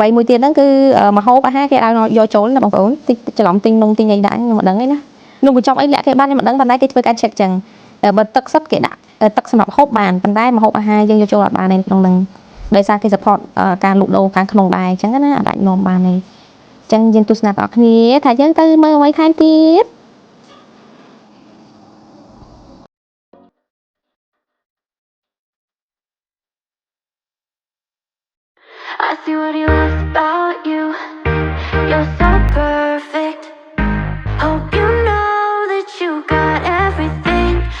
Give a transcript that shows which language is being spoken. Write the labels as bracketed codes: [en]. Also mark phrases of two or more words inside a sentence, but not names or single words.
[km] មួយទៀតហ្នឹងគឺម្ហូបអាហារគេឲ្យយកចូលណាបងប្អូនតិចច្រឡំទិញនំទិញអីដាក់ខ្ញុំមិនដឹងទេណានំកញ្ចប់អីលាក់គេបានខ្ញុំមិនដឹងប៉ុន្តែគេធ្វើការ check ចឹងបើទឹកសុទ្ធគេដាក់ទឹកសម្រាប់ហូបបានប៉ុន្តែម្ហូបអាហារយើងយកចូលអត់បានទេក្នុងហ្នឹងដោយសារគេ support ការលក់ដូរខាងក្នុងដែរអញ្ចឹងណាអាចនាំបានទេចឹងយើងទស្សនាបងប្អូនគ្នាថាយើងទៅមើលអ្វីថែមទៀត [en] I see what he loves about you. You're so perfect. Hope you know that you got everything.